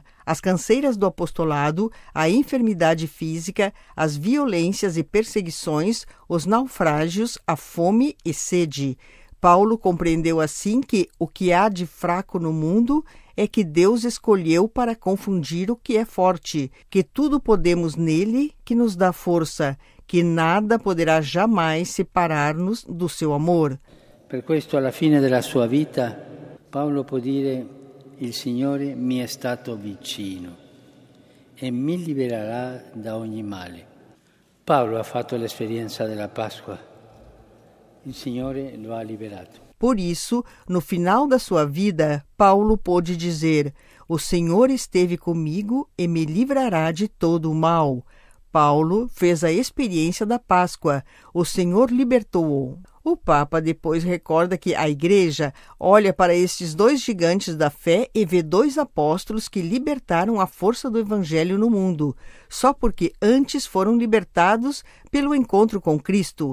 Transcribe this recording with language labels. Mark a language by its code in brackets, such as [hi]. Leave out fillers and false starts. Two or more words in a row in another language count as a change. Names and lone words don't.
[pt] As canseiras do apostolado, a enfermidade física, as violências e perseguições, os naufrágios, a fome e sede. Paulo compreendeu assim que o que há de fraco no mundo é que Deus escolheu para confundir o que é forte, que tudo podemos nele que nos dá força, que nada poderá jamais separar-nos do seu amor. [it] Per questo, alla fine della sua vita, Paolo può dire: il Signore mi è stato vicino e mi libererà da ogni male. Paolo ha fatto l'esperienza della Pasqua. Il Signore lo ha liberato. [pt] Por isso, no final da sua vida, Paulo pôde dizer: o Senhor esteve comigo e me livrará de todo o mal. Paulo fez a experiência da Páscoa. O Senhor libertou-o. O Papa depois recorda que a Igreja olha para estes dois gigantes da fé e vê dois apóstolos que libertaram a força do Evangelho no mundo, só porque antes foram libertados pelo encontro com Cristo.